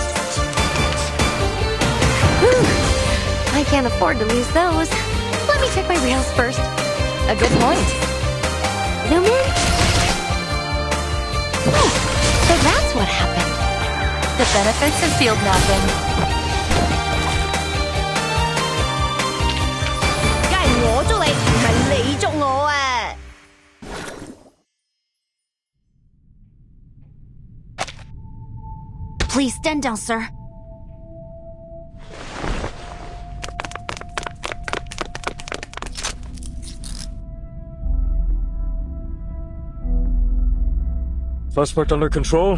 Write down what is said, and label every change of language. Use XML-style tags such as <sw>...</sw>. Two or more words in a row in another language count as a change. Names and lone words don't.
<en>Whew, I can't afford to lose those. Let me check my reels first. A good point. Zoom in. Oh, so that's what happened. The benefits of field mapping.</en> <yue>梗係我捉你，唔係你捉我啊！</yue> <en>Please stand down, sir. Suspect under control.</en>